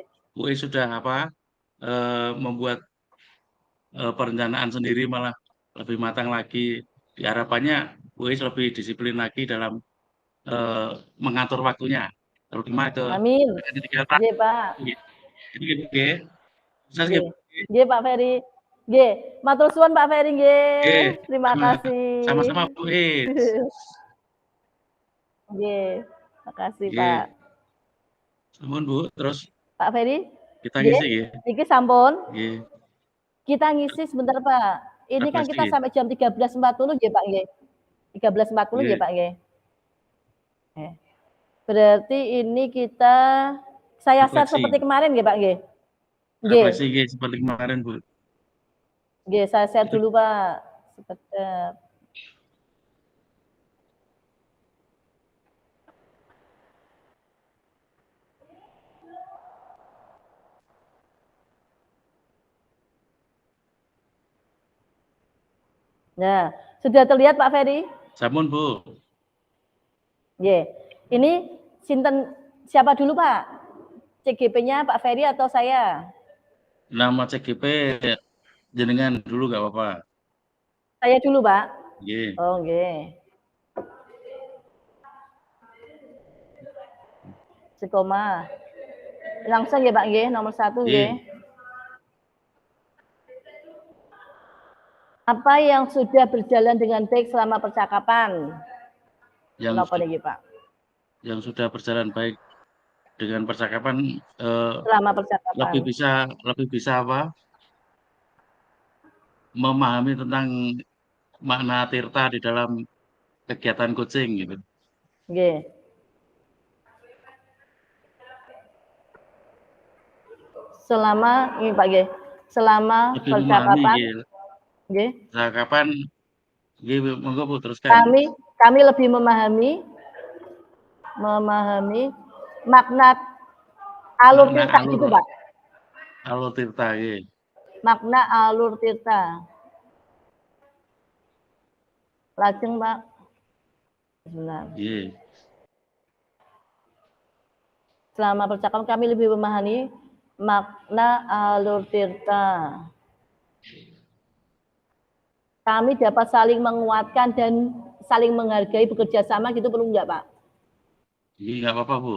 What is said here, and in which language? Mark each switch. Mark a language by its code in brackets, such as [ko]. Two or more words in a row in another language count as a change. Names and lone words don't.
[id] Bu Is sudah membuat perencanaan sendiri malah lebih matang lagi. Harapannya Bu Is lebih disiplin lagi dalam mengatur waktunya, terutama ke Amin. kegiatan. Ye Pak. Ini gitu, oke. Sukses ya, Ye. Bu. [jv] Ye Pak Ferry. Ye. Matur suwun Pak Ferry [id] Oke, nggih. Terima sama-sama kasih. Bu Is. Nggih, makasih, Pak. Oke, nuwun Bu. Terus Pak Ferry? Kita ngisi ya. [jv] Iki sampun. Nggih. [id] Kita ngisi sebentar, Pak. Ini kan kita sampai jam 13.40 nggih, Pak nggih. 13.40 nggih, Pak nggih. Berarti ini kita saya share seperti kemarin nggih, Pak nggih. Refleksi nggih seperti kemarin, Bu. Nggih, saya share dulu, Pak. Sebentar. Nah, sudah terlihat Pak Ferry? [jv] Sampun, Bu. [id] Ini sinten siapa dulu, Pak? CGP-nya Pak Ferry atau saya? Nama CGP jenengan dulu nggak apa-apa. Saya dulu, Pak. [jv] Nggih. Oh, nggih. Sekoma. [id] Langsung ya, Pak nggih, nomor 1 nggih. Apa yang sudah berjalan dengan baik selama percakapan? Yang sudah berjalan baik dengan percakapan, selama percakapan. Lebih bisa apa? Memahami tentang makna tirta di dalam kegiatan coaching gitu. Nggih. Selama ini Pak nggih. Selama percakapan. Nggih. Percakapan nggih, monggo Bu teruskan. Kami lebih memahami makna alur tirta gitu, Pak. Alur tirta nggih. Makna alur tirta. Lajeng, Pak. Sebentar. [jv] Nggih. [id] Selama percakapan kami lebih memahami makna alur tirta. Kami dapat saling menguatkan dan saling menghargai, bekerja sama gitu, perlu nggak, Pak? Iya, nggak apa-apa, Bu.